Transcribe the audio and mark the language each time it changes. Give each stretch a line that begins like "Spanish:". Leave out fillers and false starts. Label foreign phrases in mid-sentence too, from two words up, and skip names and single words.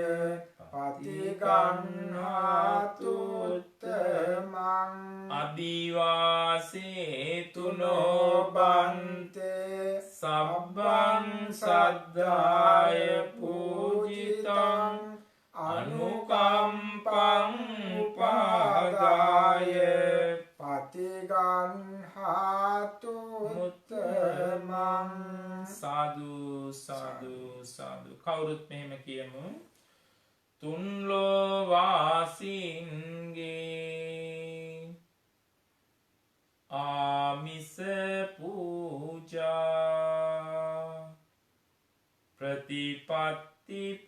Pali: පතිගන්හාතු උත්තමං අදිවාසේතුනෝ බන්තේ සබ්බං සද්ධාය පූජිතං අනුකම්පං උපාදාය පතිගන්හාතු උත්තමං සාදු සාදු සාදු
Sinhala: කවුරුත් මෙහෙම කියමු තුන්ලෝ වාසීන්ගේ ආමිස පූජා ප්‍රතිපත්ති